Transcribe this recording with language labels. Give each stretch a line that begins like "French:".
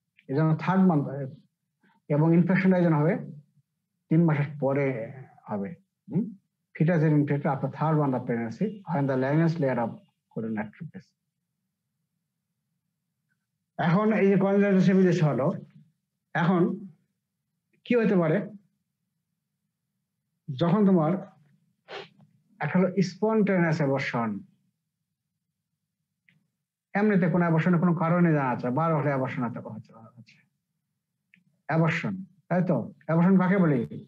Bangla: এই জন্য 3rd month, এবং ইনফেকশনটা এই জন্য হবে 3 মাসের পরে হবে।
English: Fetus is infected after 3rd month of pregnancy when the Langerhans layer of chorion atrophies.
Bangla: এখন এই যে কনজেনিটাল সিফিলিস হলো, এখন কি হতে পারে, যখন তোমার একটা হলো স্পন্টেনিয়াস অ্যাবর্শন, এমনিতে কোনো অ্যাবর্শনের কোনো কারণে জানা যাচ্ছে, 12 হলে অ্যাবর্শন হচ্ছে অ্যাবর্শন, তাই তো? অ্যাবর্শন কাকে বলি?